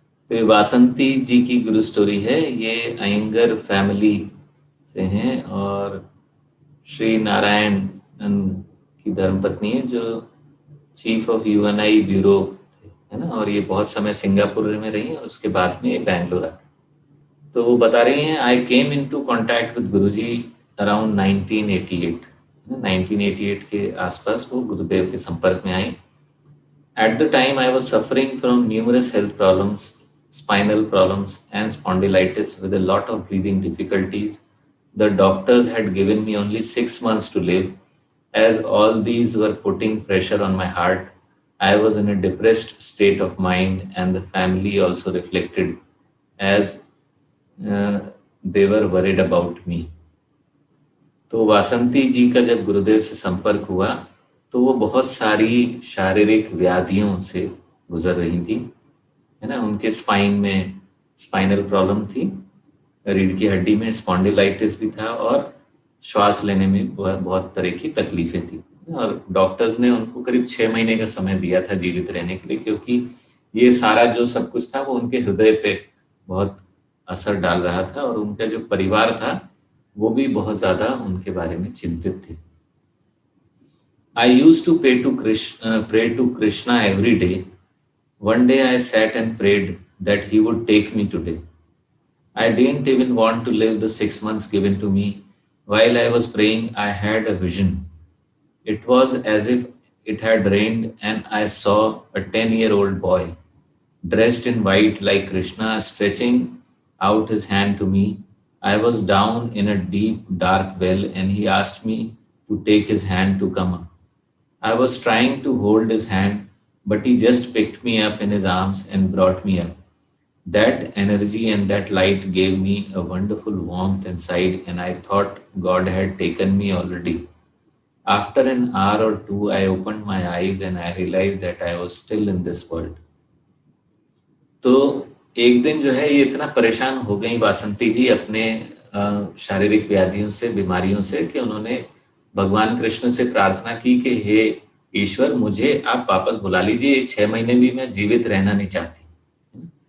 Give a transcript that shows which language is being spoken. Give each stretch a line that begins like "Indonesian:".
Hindi: तो ये वासंती जी की गुरु स्टोरी है। ये अयंगर फैमिली से हैं और श्री नारायण की धर्मपत्नी है जो चीफ ऑफ यूएनआई ब्यूरो थे, है ना। और ये बहुत समय सिंगापुर में रही और उसके बाद में ये बैंगलोर आ गई। तो वो बता रही हैं,
English: I came into contact with guru ji around 1988।
Hindi: 1988 के आसपास वो गुरुदेव के संपर्क में आई।
English: At the time, I was suffering from numerous health problems, spinal problems, and spondylitis with a lot of breathing difficulties. The doctors had given me only 6 months to live. As all these were putting pressure on my heart, I was in a depressed state of mind, and the family also reflected as uh, they were worried about me.
Hindi: तो वासंती जी का जब गुरुदेव से संपर्क हुआ तो वो बहुत सारी शारीरिक व्याधियों से गुजर रही थी, है ना। उनके स्पाइन में स्पाइनल प्रॉब्लम थी, रीढ़ की हड्डी में स्पॉन्डिलाइटिस भी था और श्वास लेने में बहुत तरह की तकलीफें थी। और डॉक्टर्स ने उनको करीब 6 महीने का समय दिया था जीवित रहने के लिए, क्योंकि ये सारा जो सब कुछ था वो उनके हृदय पे बहुत असर डाल रहा था और उनका जो परिवार था वो भी बहुत ज़्यादा उनके बारे में चिंतित थे।
English: I used to pray to Krishna every day. One day I sat and prayed that he would take me today. I didn't even want to live the 6 months given to me. While I was praying, I had a vision. It was as if it had rained, and I saw a 10-year-old boy dressed in white like Krishna stretching out his hand to me. I was down in a deep, dark well, and he asked me to take his hand to come up. I was trying to hold his hand, but he just picked me up in his arms and brought me up. That energy and that light gave me a wonderful warmth inside, and I thought God had taken me already. After an hour or two, I opened my eyes and I realized that I was still in this world.
Hindi: तो एक दिन जो है ये इतना परेशान हो गई वासंती जी अपने शारीरिक व्याधियों से, बीमारियों से, कि उन्होंने भगवान कृष्ण से प्रार्थना की कि हे ईश्वर, मुझे आप वापस बुला लीजिए, ये 6 महीने भी मैं जीवित रहना नहीं चाहती।